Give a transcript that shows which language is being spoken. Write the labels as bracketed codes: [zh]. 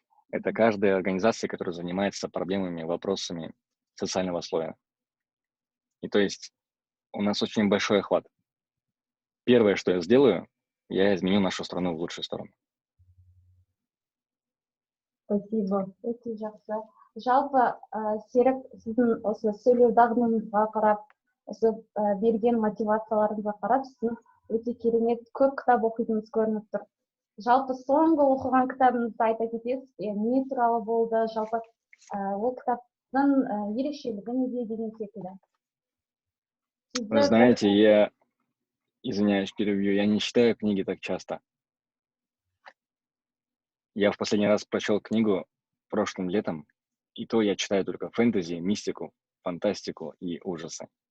[ru] Это каждая организация, которая занимается проблемами, вопросами социального слоя. И то есть у нас очень большой охват. Первое, что я сделаю, я изменю нашу страну в лучшую сторону. Спасибо. [kk] Өте жақсы. Жалпы, Серік, сіздің осы сөйлеу дағдыңызға қарап, осы берген мотивацияларыңызға қарап, сіз өте керемет көп кітап оқитыныңыз көрініп тұр. Жалпы соңғы оқыған кітабыңызды айта кетесіз, не туралы болды, жалпы ол кітаптың ерекшелігі неде деген секілді. [ru] Вы знаете, я, извиняюсь, перебью, я не читаю книги так часто. Я в последний раз прочел книгу прошлым летом, и то я читаю только фэнтези, мистику, фантастику и ужасы.